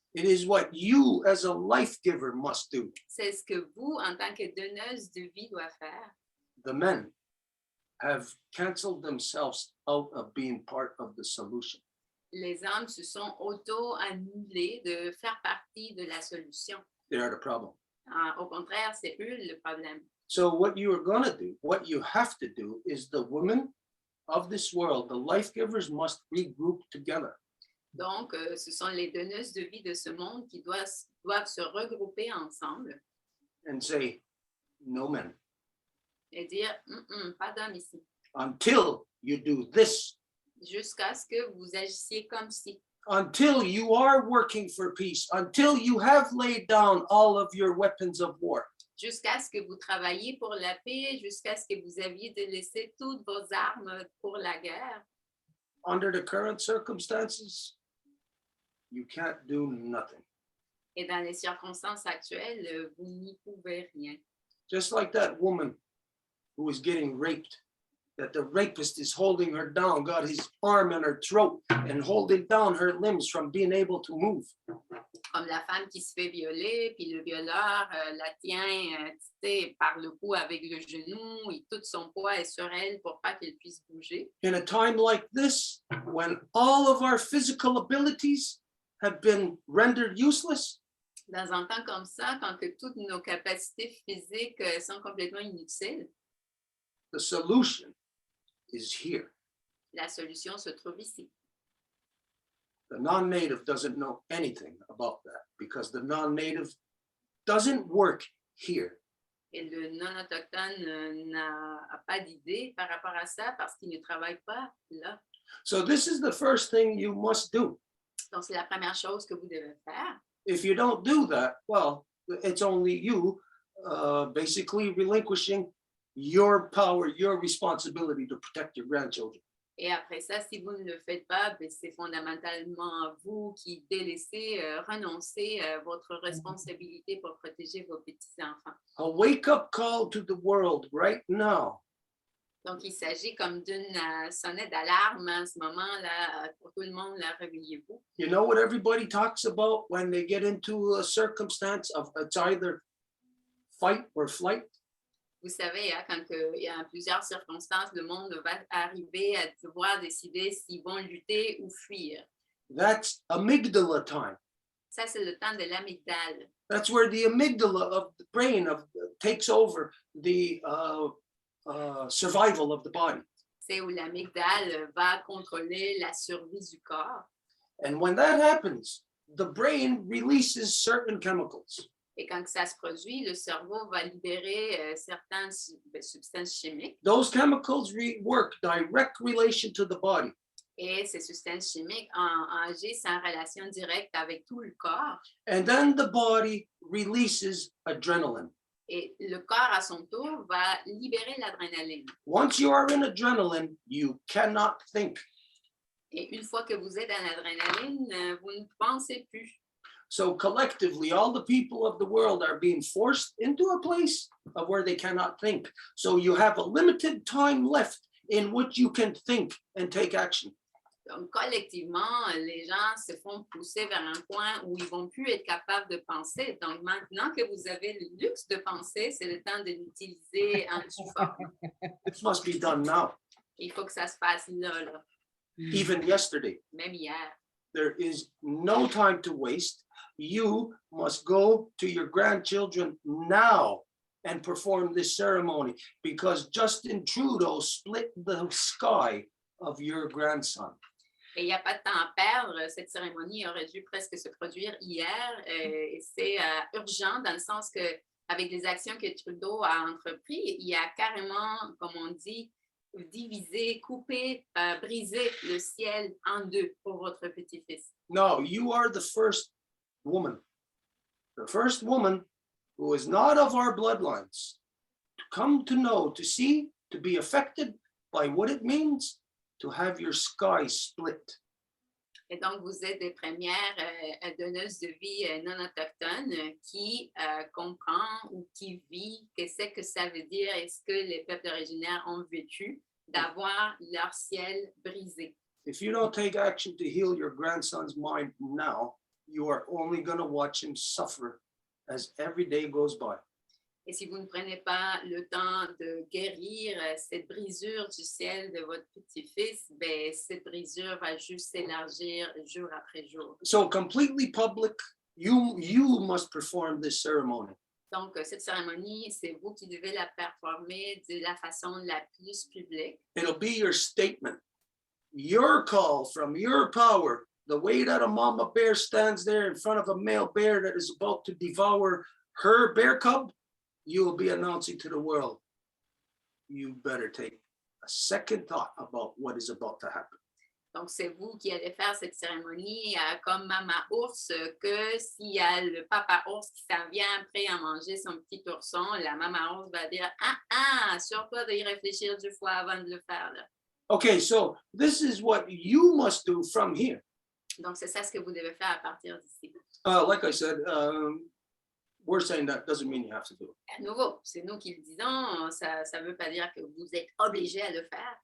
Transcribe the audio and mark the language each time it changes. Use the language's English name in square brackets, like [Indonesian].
[English] It is what you as a life giver must do. [French] C'est ce que vous, en tant que donneuse de vie, doit faire. [English] The men have canceled themselves out of being part of the solution. [French] Les hommes se sont auto-annulés de faire partie de la solution. [English] They are the problem. [French] Au contraire, c'est eux le problème. [English] So what you are going to do, what you have to do is the women of this world, the life givers must regroup together. [French] Donc, ce sont les donneuses de vie de ce monde qui doivent se regrouper ensemble. [English] And say, no men. [French] Et dire, pas d'hommes ici. [English] Until you do this. [French] Jusqu'à ce que vous agissiez comme si. [English] Until you are working for peace. Until you have laid down all of your weapons of war. [French] Jusqu'à ce que vous travailliez pour la paix, jusqu'à ce que vous aviez délaissé toutes vos armes pour la guerre. [English] Under the current circumstances, you can't do nothing. [French] Et dans les circonstances actuelles, vous n'y pouvez rien. [English] Just like that woman who is getting raped, that the rapist is holding her down, got his arm in her throat and holding down her limbs from being able to move. [French] Comme la femme qui se fait violer, puis le violeur la tient par le cou avec le genou, et tout son poids est sur elle pour pas qu'elle puisse bouger. [English] In a time like this, when all of our physical abilities have been rendered useless, [French] Dans un temps comme ça, quand que toutes nos capacités physiques sont complètement inutiles, [English] the solution is here. [French] La solution se trouve ici. [English] The non-native doesn't know anything about that because the non-native doesn't work here. [French] Et le non-autochtone n'a pas d'idée par rapport à ça parce qu'il ne travaille pas là. [English] So this is the first thing you must do. [French] Donc, c'est la première chose que vous devez faire. [English] If you don't do that, well, it's only you basically relinquishing your power, your responsibility to protect your grandchildren. [French] Et après ça, si vous ne le faites pas, ben, c'est fondamentalement vous qui délaissez, renoncez à votre responsabilité pour protéger vos petits-enfants. [English] A wake-up call to the world right now. [French] Donc, il s'agit comme d'une sonnette d'alarme en ce moment-là pour tout le monde, là, réveillez-vous. [English] You know what everybody talks about when they get into a circumstance of it's either fight or flight? [French] Vous savez, hein, quand il y a plusieurs circonstances, le monde va arriver à devoir décider s'ils vont lutter ou fuir. [English] That's amygdala time. [French] Ça, c'est le temps de l'amygdale. [English] That's where the amygdala of the brain takes over the survival of the body. [French] C'est où l'amygdale va contrôler la survie du corps. [English] And when that happens, the brain releases certain chemicals. [French] Et quand ça se produit, le cerveau va libérer certaines substances chimiques. [English] Those chemicals work direct relation to the body. [French] Et ces substances chimiques agissent en relation directe avec tout le corps. [English] And then the body releases adrenaline. [French] Et le corps, à son tour, va libérer l'adrénaline. [English] Once you are in adrenaline, you cannot think. [French] Et une fois que vous êtes en adrénaline, vous ne pensez plus. [English] So collectively, all the people of the world are being forced into a place of where they cannot think. So you have a limited time left in which you can think and take action. [French] Donc, collectivement, les gens se font pousser vers un point où ils vont plus être capables de penser. Donc, maintenant que vous avez le luxe de penser, c'est le temps de l'utiliser en due forme. [English] It must be done now. [French] Il faut que ça se fasse là. [English] Even yesterday, [French] Même hier. [English] there is no time to waste. You must go to your grandchildren now and perform this ceremony because Justin Trudeau split the sky of your grandson. [French] Et il n'y a pas de temps à perdre. Cette cérémonie aurait dû presque se produire hier. Et c'est urgent dans le sens que avec les actions que Trudeau a entreprises, il a carrément, comme on dit, divisé, coupé, brisé le ciel en deux pour votre petit-fils. [English] No, you are the first woman who is not of our bloodlines to come to know, to see, to be affected by what it means to have your sky split. [French] Et donc, vous êtes des premières donneuses de vie non autochtones qui comprend ou qui vit qu'est-ce que ça veut dire et ce que les peuples originaires ont vécu d'avoir leur ciel brisé. [English] If you don't take action to heal your grandson's mind now, you are only going to watch him suffer as every day goes by. [French] Et si vous ne prenez pas le temps de guérir cette brisure du ciel de votre petit-fils, ben, cette brisure va juste s'élargir jour après jour. [English] So completely public, you must perform this ceremony. [French] Donc, cette cérémonie, c'est vous qui devez la performer de la façon la plus publique. [English] It'll be your statement, your call from your power. The way that a mama bear stands there in front of a male bear that is about to devour her bear cub, you will be announcing to the world, you better take a second thought about what is about to happen. [French] Donc, c'est vous qui allez faire cette cérémonie comme maman ours, que s'il y a le papa ours qui s'en vient prêt à manger son petit ourson, la maman ours va dire « Ah, assure-toi d'y réfléchir 2 fois avant de le faire. » là. [English] Okay, so this is what you must do from here. [French] Donc, c'est ça ce que vous devez faire à partir d'ici. [English] Like I said, we're saying that doesn't mean you have to do it. [French] À nouveau, c'est nous qui le disons, ça ne veut pas dire que vous êtes obligé à le faire.